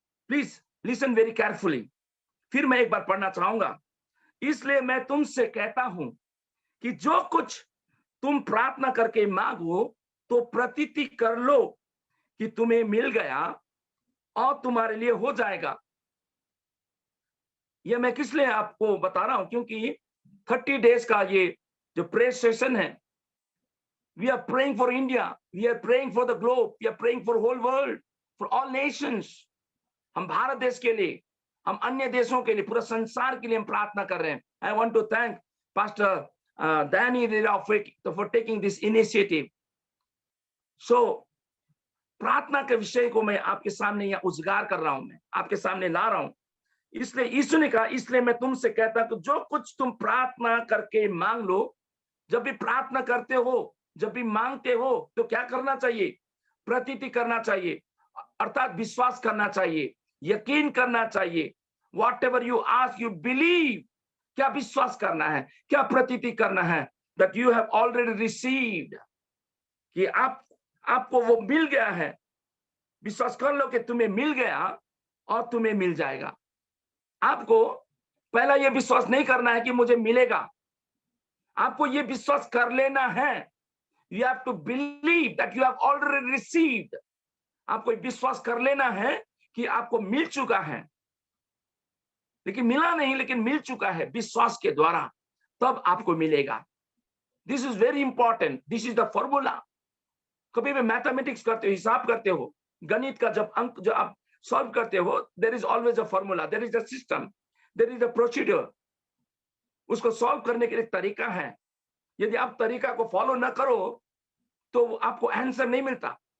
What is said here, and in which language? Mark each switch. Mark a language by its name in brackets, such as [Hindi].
[English] please listen very carefully, [Hindi] फिर मैं एक बार पढ़ना चाहूंगा। इसलिए मैं तुमसे कहता हूं कि जो कुछ तुम प्रार्थना करके मांगो तो प्रतीति कर लो कि तुम्हें मिल गया और तुम्हारे लिए हो जाएगा। ये मैं किस लिए आपको बता रहा हूं, क्योंकि 30 डेज का ये जो प्रेयर सेशन है, [English] we are praying for India, we are praying for the globe, we are praying for whole world, for all nations। [Hindi] हम भारत देश के लिए, हम अन्य देशों के लिए, पूरा संसार के लिए हम प्रार्थना कर रहे हैं। [English] I want to thank Pastor Danny for taking this initiative। [Hindi] So प्रार्थना के विषय को मैं आपके सामने यहाँ उजागर कर रहा हूं, मैं आपके सामने ला रहा हूं। इसलिए यीशु ने कहा, इसलिए मैं तुमसे कहता हूं कि जो कुछ तुम प्रार्थना करके मांग लो। जब भी प्रार्थना करते हो, जब भी मांगते हो, तो क्या करना चाहिए? प्रतीति करना चाहिए, अर्थात विश्वास करना चाहिए, यकीन करना चाहिए। [English] Whatever you ask, you believe। [Hindi] क्या विश्वास करना है, क्या प्रतीति करना है? [English] That you have already received, [Hindi] कि आपको वो मिल गया है। विश्वास कर लो कि तुम्हें मिल गया और तुम्हें मिल जाएगा। आपको पहला ये विश्वास नहीं करना है कि मुझे मिलेगा, आपको ये विश्वास कर लेना है। [English] You have to believe that you have already received। [Hindi] आपको विश्वास कर लेना है कि आपको मिल चुका है, लेकिन मिला नहीं, लेकिन मिल चुका है विश्वास के द्वारा, तब आपको मिलेगा। [English] This is very important, this is the formula। [Hindi] कभी भी मैथमेटिक्स करते हो, हिसाब करते हो, गणित का जब अंक जो आप सॉल्व करते हो, [English] there is always a formula, there is a system, there is a procedure। [Hindi] उसको सॉल्व करने के लिए तरीका है। यदि आप तरीका को फॉलो न करो तो आपको आंसर नहीं मिलता।